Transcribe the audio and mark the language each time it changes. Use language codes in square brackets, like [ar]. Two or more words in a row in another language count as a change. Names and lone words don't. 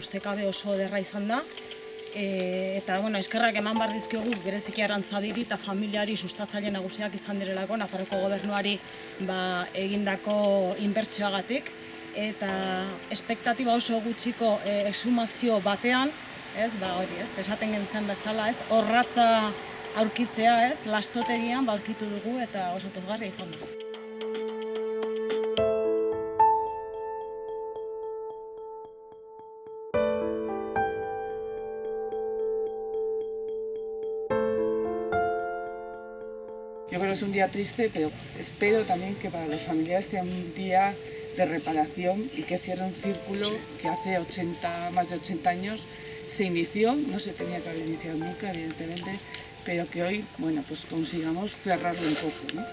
[eu] Ustekabe oso ederra izan da, eta eskerrak eman behar dizkiogu bereziki Arantzadiri eta familiari sustatzaile nagusiak izan direlako Nafarroko gobernuari egindako inbertsioagatik, eta espektatiba oso gutxiko exhumazio batean, esaten gentzen bezala, orratza aurkitzea, lastotegian aurkitu dugu eta oso pozgarria izan da. [es] Yo creo que es un día triste, pero espero también que para los familiares sea un día de reparación y que cierre un círculo que hace más de 80 años se inició, no se tenía que haber iniciado nunca, evidentemente, pero que hoy, pues consigamos cerrarlo un poco, ¿no?